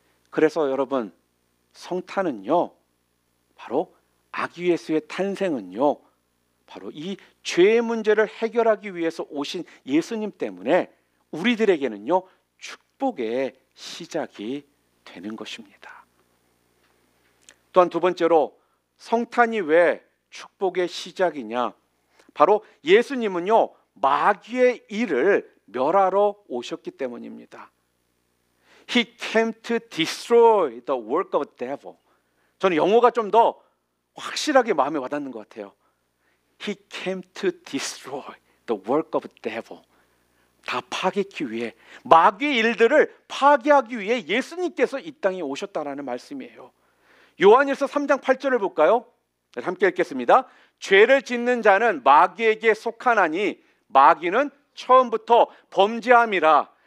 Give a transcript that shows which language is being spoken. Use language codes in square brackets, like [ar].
[ko] 그래서 여러분, 성탄은요 바로 아기 예수의 탄생은요 바로 이 죄의 문제를 해결하기 위해서 오신 예수님 때문에 우리들에게는요 축복의 시작이 되는 것입니다. 또한 두 번째로 성탄이 왜 축복의 시작이냐? 바로 예수님은요 마귀의 일을 멸하러 오셨기 때문입니다. [en] He came to destroy the work of the devil. [ko] 저는 영어가 좀 더 확실하게 마음에 와닿는 것 같아요. [en] He came to destroy the work of the devil. [ko] 다 파괴하기 위해, 마귀의 일들을 파괴하기 위해 예수님께서 이 땅에 오셨다라는 말씀이에요. 요한일서 3장 8절을 볼까요? 함께 읽겠습니다. 죄를 짓는 자는 마귀에게 속하나니 마귀는 처음부터 범죄함이라.